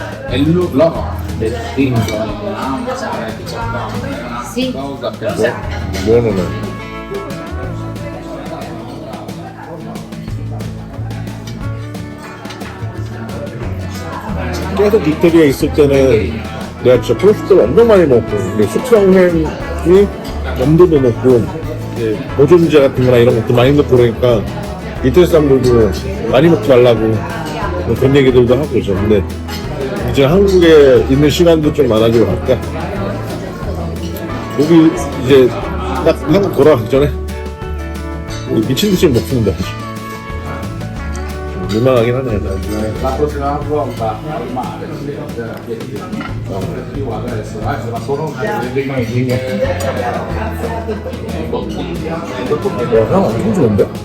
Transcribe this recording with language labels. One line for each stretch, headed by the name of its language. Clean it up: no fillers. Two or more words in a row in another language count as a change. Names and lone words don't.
Korean: 뭐는 계속 이태리에 있을 때는 내가 진짜 프로스트를 엄청 많이 먹고 숙성햄이 염도도 넣고 보존제 같은 거나 이런 것도 많이 넣고 그러니까 이태리 사람들도 많이 먹지 말라고 뭐 그런 얘기들도 하고 그러죠. 근데 이제 한국에 있는 시간도 좀 많아지고 하니까 여기 이제 딱 한국 돌아가기 전에 미친듯이 먹습니다. 민망하긴 하네.
Italian: La prossima volta al mare, più adesso, ma sono
Korean: 향 엄청 좋은데?